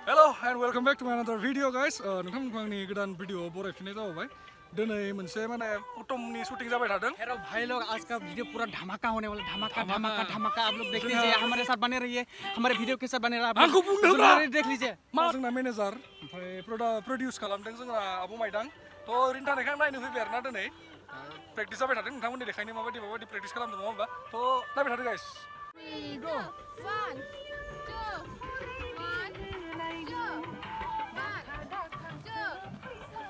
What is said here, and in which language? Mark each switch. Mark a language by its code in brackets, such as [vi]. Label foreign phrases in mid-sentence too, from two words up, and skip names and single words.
[en] Hello and welcome back to another video guys. [brx] नोंथांमोननि गोदान भिडिअ बरायफिननाय जाबाय। दिनै मोनसे माने अटमनि शूटिंग जाबाय थादों। [hi] हेलो भाई लोग, आज का वीडियो पूरा धमाका होने वाला, धमाका धमाका धमाका। आप लोग देख लीजिए, हमारे साथ बने रहिए, हमारे वीडियो के साथ बने रहिए। [brx] आंखौ बुंदोंब्रा [hi] देख लीजिए। [brx] मा जोंना मेनेजार ओमफ्राय प्रडिउस खालामदों जोंना आब' माइदां। थ' ओरैनो थानायखाय नायनो फैबाय आरोना दिनै। प्रेक्टिस जाबाय थादों नोंथांमोननि देखायनो माबायदि प्रेक्टिस खालामदों नङा होमबा? थ' नायबाय थादों गाइस। [en] 3, go. 1, 2, 1, 2.